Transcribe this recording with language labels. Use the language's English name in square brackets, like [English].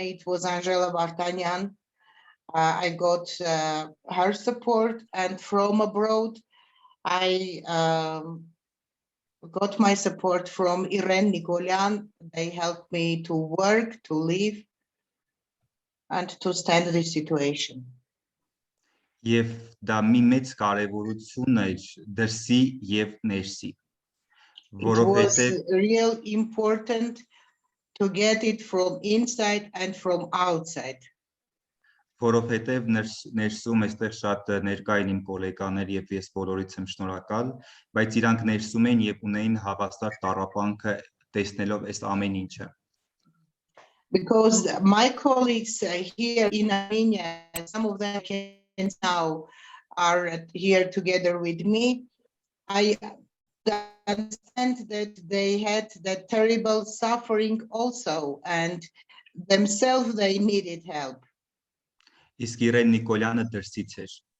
[English] It was Angela Vartanyan. I got her support, and from abroad, I got my support from Irene Nikolyan. They helped me to work, to live, and to stand this situation. [Armenian] Եվ դա մի մեծ կարևորություն էր դրսի եւ ներսի, [English] It was [Armenian] որովհետեւ [English] real important to get it from inside and from outside. [Armenian] որովհետեւ ներսում այստեղ շատ ներկա են իմ գոլեգաներ եւ ես բոլորից եմ շնորհակալ, բայց իրանք ներսում են եւ ունեին հավաստար տառապանքը տեսնելով այս ամեն ինչը. [English] Because my colleagues here in Armenia, some of them now are here together with me, I understand that they had that terrible suffering also, and themselves they needed help. [Armenian] Իսկ Իրեն Նիկոլյանը դրսից էր.